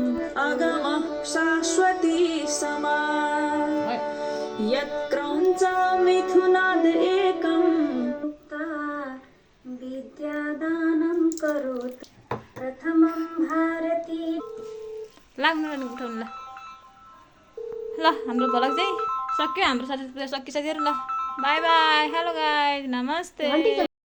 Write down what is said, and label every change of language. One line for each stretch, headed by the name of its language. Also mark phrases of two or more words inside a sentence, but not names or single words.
Sanskrit: अगमः शाश्वती समा यत्क्रौञ्च मिथुनाद् एकम् विद्यादानं करोतु प्रथमं भारती
Nepali: लाग्नु उठाउनु ल ल हाम्रो भ्लग चाहिँ सक्यो हाम्रो सरस्वती पूजा सकिसक्यो ल
English: bye bye hello guys
Nepali: नमस्ते